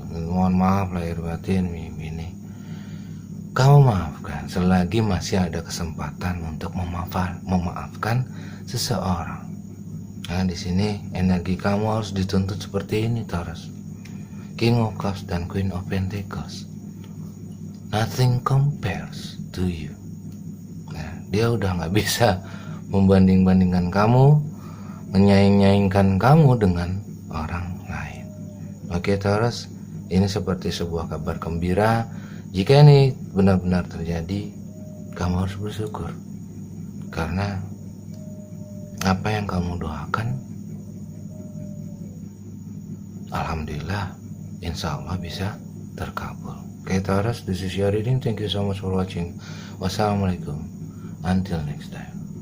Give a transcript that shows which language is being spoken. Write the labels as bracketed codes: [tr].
[id] Mohon maaf lahir batin ini. Kamu maafkan selagi masih ada kesempatan untuk memaafkan seseorang. Nah, di sini energi kamu harus dituntut seperti ini Taurus. [en] King of Cups dan Queen of Pentacles. Nothing compares to you. [id] Nah, dia udah nggak bisa membanding-bandingkan kamu, menyaing-nyaingkan kamu dengan orang lain. Oke Taurus, ini seperti sebuah kabar gembira. Jika ini benar-benar terjadi, kamu harus bersyukur, karena apa yang kamu doakan, alhamdulillah, insya Allah bisa terkabul. [en] Oke Taurus, this is your reading. Thank you so much for watching. Wassalamualaikum. Until next time.